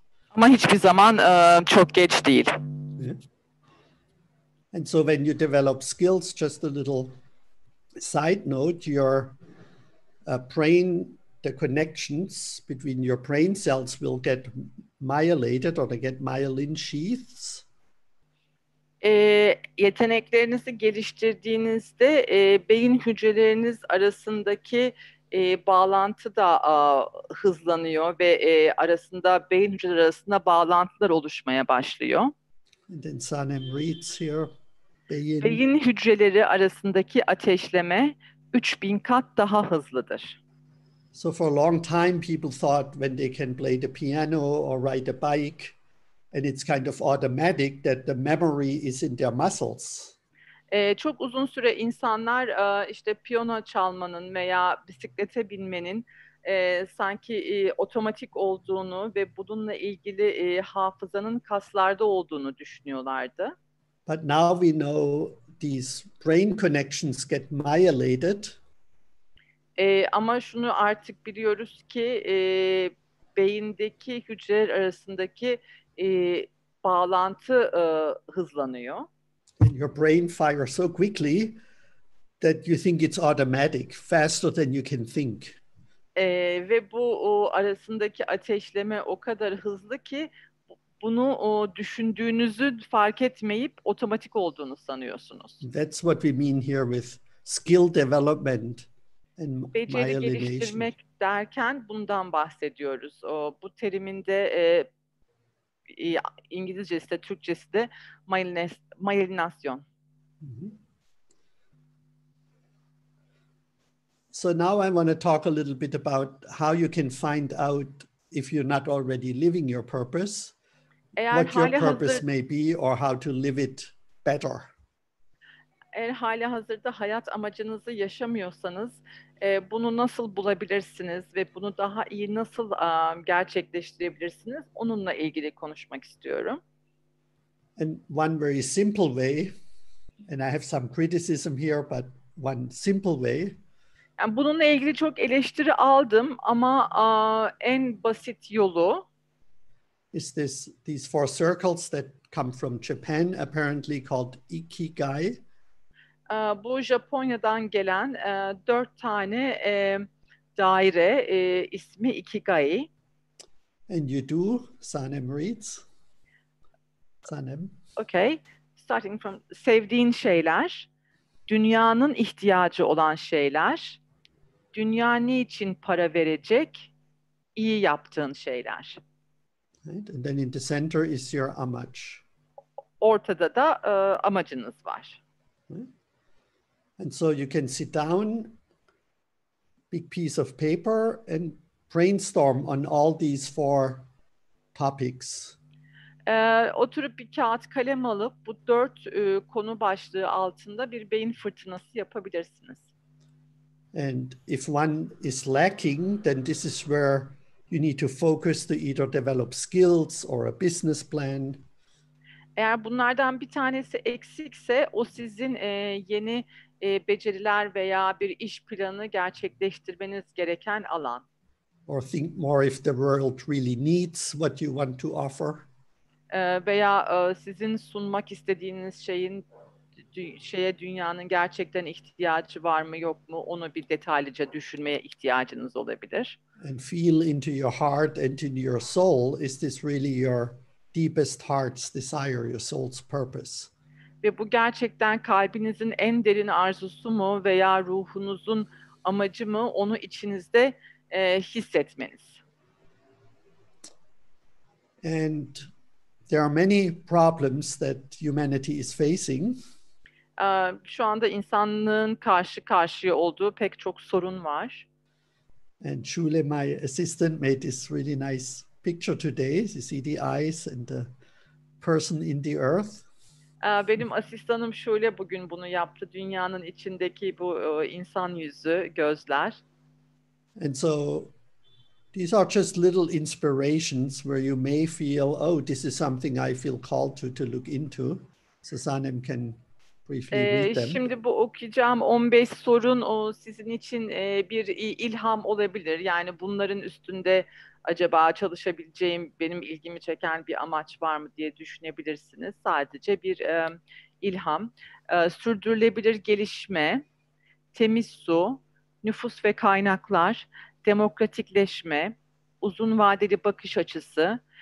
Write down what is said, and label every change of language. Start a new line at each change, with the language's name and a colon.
Turkish: Ama hiçbir zaman çok geç değil.
English: Yeah. And so when you develop skills, just a little side note, your brain, the connections between your brain cells will get myelated, or they get myelin sheaths.
Turkish: Yeteneklerinizi geliştirdiğinizde beyin hücreleriniz arasındaki bağlantı da hızlanıyor ve arasında beyin hücreleri arasında bağlantılar oluşmaya başlıyor.
English: And then Sanem reads here,
Turkish: Beyin hücreleri arasındaki ateşleme 3000 kat daha hızlıdır.
English: So for a long time, people thought when they can play the piano or ride a bike, and it's kind of automatic, that the memory is in their muscles.
Turkish: Çok uzun süre insanlar işte piyano çalmanın veya bisiklete binmenin sanki otomatik olduğunu ve bununla ilgili hafızanın kaslarda olduğunu düşünüyorlardı.
English: But now we know these brain connections get myelated.
Turkish: Ama şunu artık biliyoruz ki beyindeki hücreler arasındaki bağlantı hızlanıyor.
English: And your brain fires so quickly that you think it's automatic, faster than you can think.
Turkish: Ve bu arasındaki ateşleme o kadar hızlı ki bunu düşündüğünüzü fark etmeyip otomatik olduğunu sanıyorsunuz.
English: That's what we mean here with skill development and
Turkish: Beceri
English: myelination.
Turkish: geliştirmek derken bundan bahsediyoruz. Bu terimin de İngilizcesi de Türkçesi de myelinasyon. Mm-hmm.
English: So now I want to talk a little bit about how you can find out if you're not already living your purpose, what your purpose may be, or how to live it better.
Turkish: Eğer hali hazırda hayat amacınızı yaşamıyorsanız bunu nasıl bulabilirsiniz ve bunu daha iyi nasıl gerçekleştirebilirsiniz? Onunla ilgili konuşmak istiyorum.
English: And one very simple way, and I have some criticism here, but one simple way.
Turkish: Yani bununla ilgili çok eleştiri aldım ama en basit yolu
English: is these 4 circles that come from Japan, apparently called Ikigai.
Turkish: Bu Japonya'dan gelen 4 tane daire ismi Ikigai.
English: And you do, Sanem reads. Sanem. Okay. Starting from
Turkish: sevdiğin şeyler, dünyanın ihtiyacı olan şeyler, dünya niçin para verecek, iyi yaptığın şeyler.
English: Right? And then in the center is your amaç.
Turkish: Ortada da amacınız var.
English: Right? And so you can sit down, big piece of paper, and brainstorm on all these 4 topics.
Turkish: Oturup bir kağıt kalem alıp bu 4 konu başlığı altında bir beyin fırtınası yapabilirsiniz.
English: And if one is lacking, then this is where you need to focus to either develop skills or a business plan.
Turkish: Eğer bunlardan bir tanesi eksikse o sizin yeni beceriler veya bir iş planı gerçekleştirmeniz gereken alan.
English: Or think more if the world really needs what you want to offer.
Turkish: Veya sizin sunmak istediğiniz şeye dünyanın gerçekten ihtiyacı var mı yok mu onu bir detaylıca düşünmeye ihtiyacınız olabilir.
English: and feel into your heart and into your soul, is this really your deepest heart's desire, your soul's purpose?
Turkish: Ve bu gerçekten kalbinizin en derin arzusu mu veya ruhunuzun amacı mı, onu içinizde hissetmeniz.
English: And there are many problems that humanity is facing.
Turkish: Şu anda insanlığın karşı karşıya olduğu pek çok sorun var.
English: And Shule, my assistant, made this really nice picture today. You see the eyes and the person in the earth.
Turkish: Benim asistanım şöyle bugün bunu yaptı. Dünyanın içindeki bu insan yüzü, gözler.
English: And so these are just little inspirations where you may feel, oh, this is something I feel called to look into. So Sanem can briefly read them.
Turkish: Şimdi bu okuyacağım 15 sorun o sizin için bir ilham olabilir. Yani bunların üstünde acaba çalışabileceğim, benim ilgimi çeken bir amaç var mı diye düşünebilirsiniz. Sadece bir ilham. Sürdürülebilir gelişme, temiz su, nüfus ve kaynaklar, demokratikleşme, uzun vadeli bakış açısı,